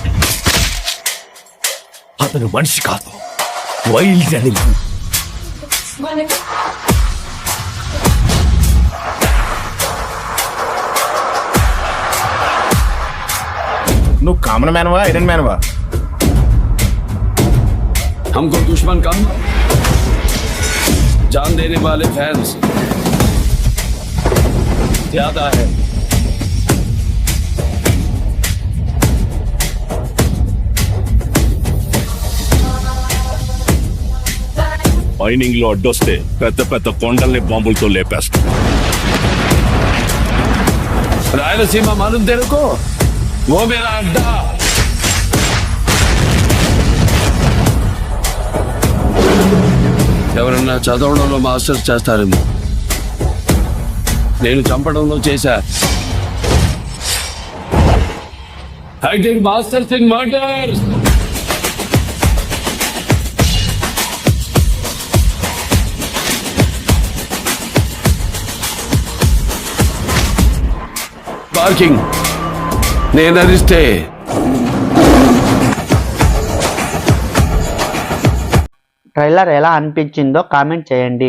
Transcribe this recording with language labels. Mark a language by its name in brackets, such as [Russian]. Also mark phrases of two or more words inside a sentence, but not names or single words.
[Telugu] అతను మనిషి కాదు, [English] wild animal. [Telugu] నువ్వు కామన్ మ్యాన్వా, ఐరన్ మ్యాన్వా? [Hindi] हमको दुश्मन कम, जान देने वाले फैंस ज्यादा है. [Telugu] మైనింగ్ లో అడ్డొస్తే పెద్ద పెద్ద కొండల్ని బాంబులతో లేపేస్తా. [Hindi] रायलसीमा मालूम तेरे को, वो मेरा अड्डा. [Telugu] ఎవరన్నా చదవడంలో మాస్టర్స్ చేస్తారేమో, నేను చంపడంలో చేశా. [English] I did masters in murders. [Telugu] పార్కింగ్ నేను అరిస్తే ట్రైలర్ ఎలా అనిపించిందో కామెంట్ చేయండి.